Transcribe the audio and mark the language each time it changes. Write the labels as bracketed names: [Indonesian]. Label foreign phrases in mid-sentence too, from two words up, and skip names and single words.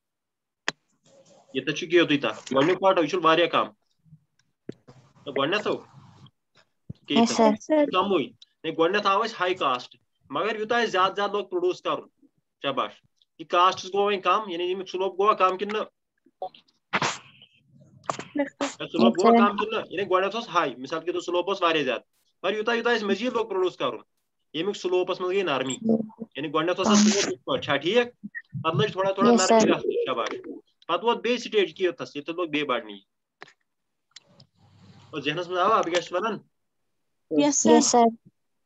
[Kashmiri] چھُ کیٚنٛہہ تُہۍ تَتھ گۄڈٕنیُک پارٹ یہِ چھُ واریاہ کَم گۄڈٕنیتھو کَمٕے گۄڈٕنیتھ آو اَسہِ [English] high cost [Kashmiri] مگر یوٗتاہ اَسہِ زیادٕ زیادٕ لوگ پروڈیوٗس کَرُن شاباش یہِ کاسٹٕس گوٚو وۄنۍ کَم ییٚمیُک سلوپ گوٚوا کَم کِنہٕ نہ سلوپ گوٚوا کَم کِنہٕ نہ گۄڈٕنیتھ اوس ہاے [Urdu] مِثال کے طور [Kashmiri] سلوپ اوس واریاہ زیادٕ مگر یوٗتاہ یوٗتاہ اَسہِ مٔزیٖد لوگ پروڈیوٗس کَرُن ییٚمیُک سلوپَس منٛز گٔے نرمی گۄڈٕنیتھ اوس اَتھ سلوپ یِتھ پٲٹھۍ چھا ٹھیٖک پَتہٕ لٔج تھوڑا تھوڑا نرمی گژھنہِ شاباش پَتہٕ ووت بیٚیہِ سٹیج کہِ ییٚتھَس لوگ بیٚیہِ بَڑنہِ ذہنَس منٛز آوا بہٕ کیٛاہ چھُس وَنان